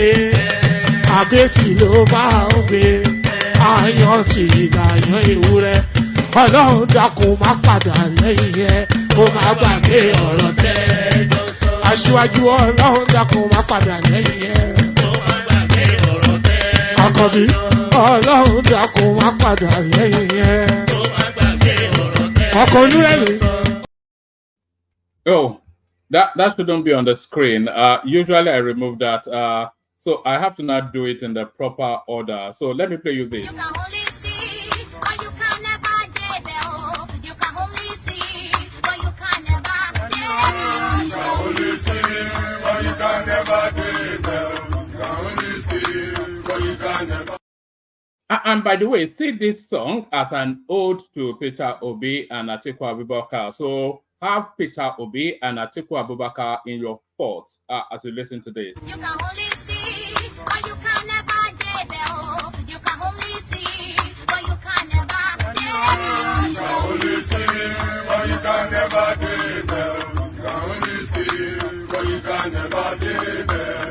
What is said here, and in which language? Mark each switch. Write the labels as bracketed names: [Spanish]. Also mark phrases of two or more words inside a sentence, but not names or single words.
[Yoruba] àgétì ló máa ń gbé àyàn ti ìlàyàn ewúrẹ́ ọlọ́run dákun má padà lẹ́yìn ẹ kó má gbàgbé ọ̀rọ̀ tẹ́ aṣíwájú ọlọ́run dákun má padà lẹ́yìn ẹ Àkànbí ọlọ́run dákun má padà lẹ́yìn ẹ ọkọ̀ olúrẹ̀lẹ̀. [English] Oh, that shouldn't be on the screen. Usually I remove that. So I have to now do it in the proper order. So let me play you this. You can only see, but you can never get there. You can only see, but you can never get there. You can only see, but you can never get there. You can only see, but you can never. And by the way, see this song as an ode to Peter Obi and Atiku Abubakar. So have Peter Obi and Atiku Abubakar in your thoughts as you listen to this. You can only see, but you can never get there. You can only see, but you can never get there. You can only see, but you can never get there. You can only see, but you can never get there.